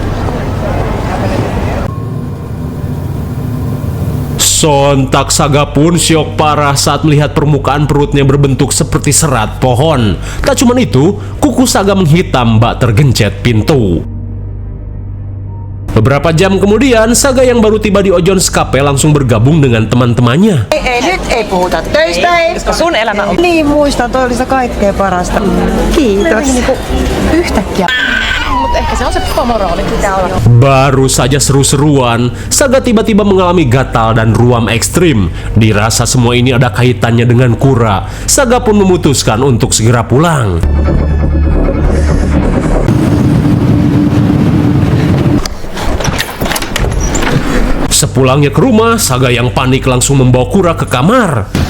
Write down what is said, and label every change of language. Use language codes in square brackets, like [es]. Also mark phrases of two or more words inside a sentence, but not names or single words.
[id] Sontak Saga pun syok parah saat melihat permukaan perutnya berbentuk seperti serat pohon. Tak cuma itu, kuku Saga menghitam bak tergencet pintu. Beberapa jam kemudian, Saga yang baru tiba di Ojon's Cafe langsung bergabung dengan teman-temannya. [fi] Nyt ei puhuta töistä, koska sun elämä on... Niin muistan, toi oli se kaikkein parasta. Kiitos. Yhtäkkiä. Mutta ehkä se on se pomorooli, pitää olla. [id] Baru saja seru-seruan, Saga tiba-tiba mengalami gatal dan ruam ekstrim. Dirasa semua ini ada kaitannya dengan kura. Saga pun memutuskan untuk segera pulang. Sepulangnya ke rumah, Saga yang panik langsung membawa kura ke kamar.